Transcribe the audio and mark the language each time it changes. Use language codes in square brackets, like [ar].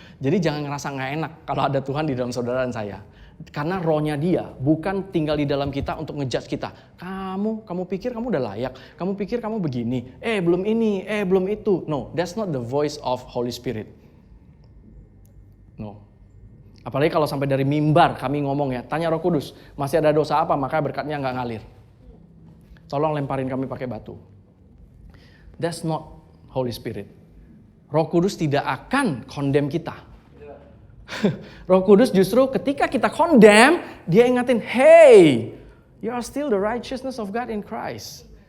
[id] Jadi jangan ngerasa nggak enak kalau ada Tuhan di dalam saudara dan saya. Karena rohnya dia bukan tinggal di dalam kita untuk ngejudge kita. Kamu pikir kamu udah layak. Kamu pikir kamu begini. Belum ini, belum itu. [en] No, that's not the voice of Holy Spirit. No. [id] Apalagi kalau sampai dari mimbar kami ngomong ya, tanya Roh Kudus, masih ada dosa apa maka berkatnya nggak ngalir. Tolong lemparin kami pakai batu. [en] That's not Holy Spirit. [id] Roh Kudus tidak akan condemn kita. Roh Kudus justru ketika kita condemn, dia ingatin, hey, [en] you are still the righteousness of God in Christ.